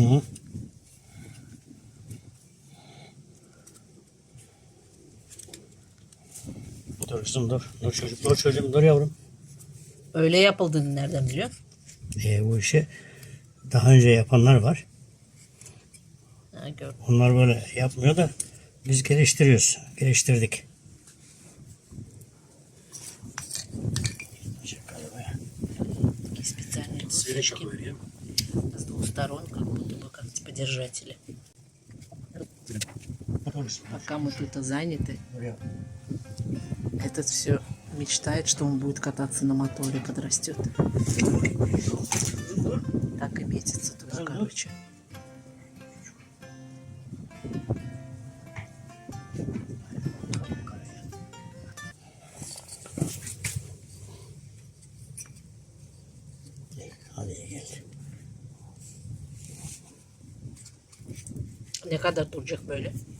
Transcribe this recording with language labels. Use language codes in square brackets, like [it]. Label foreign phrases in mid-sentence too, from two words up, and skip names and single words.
[tr] Hı hı. Dur kızım dur. Dur çocuk, dur çocuğum, dur yavrum. Öyle yapıldığını nereden biliyorsun? Bu işi daha önce yapanlar var. Ha, gördüm. Onlar böyle yapmıyor da biz geliştiriyoruz. Geliştirdik. [ru] Специальные дощечки с двух сторон, как будто бы как типа держатели. Пока мы тут заняты, этот все мечтает, что он будет кататься на моторе, подрастет. Так и метится туда, короче. [tr] Hadi gel. Ne kadar duracak böyle?